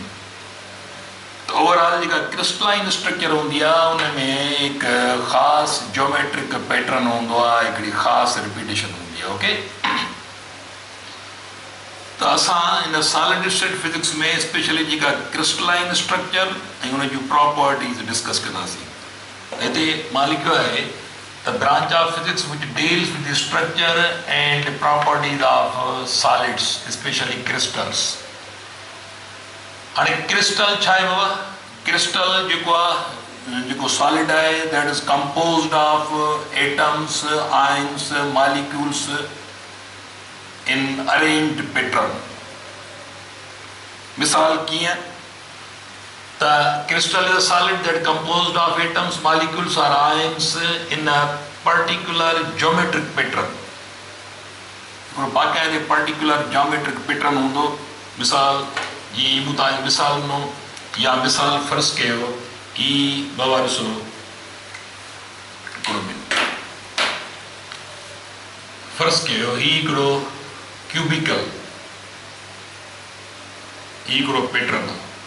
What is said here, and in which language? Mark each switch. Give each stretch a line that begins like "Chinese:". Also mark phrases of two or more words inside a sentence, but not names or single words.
Sindhi: त ओवरऑल जेका
English: crystalline structure
Sindhi: हूंदी आहे उन में हिकु ख़ासि
English: geometric pattern
Sindhi: हूंदो आहे, हिकिड़ी ख़ासि रिपीटेशन हूंदी आहे. ओके, त असां हिन
English: solid state physics
Sindhi: में स्पेशली जेका
English: crystalline structure
Sindhi: ऐं उन जूं
English: properties discuss
Sindhi: कंदासीं. हिते मां लिखियो आहे त
English: branch of physics which deals with the structure and properties of solids specially crystals.
Sindhi: हाणे क्रिस्टल छा आहे बाबा? क्रिस्टल जेको आहे जेको सॉलिड आहे
English: that is composed of atoms, ions, molecules in arranged pattern.
Sindhi: मिसाल कीअं त
English: crystal is a solid that composed of atoms, molecules or ions in a particular geometric pattern.
Sindhi: हिकिड़ो बाक़ाइदे
English: particular geometric pattern
Sindhi: हूंदो. मिसाल जी मुताबिक़ मिसाल नो या मिसाल फ़र्ज़ु कयो कि बाबा ॾिसो हिकिड़ो मिनट फ़र्ज़ु कयो हीउ हिकिड़ो क्यूबिकल, हिकिड़ो पैटर्न आहे.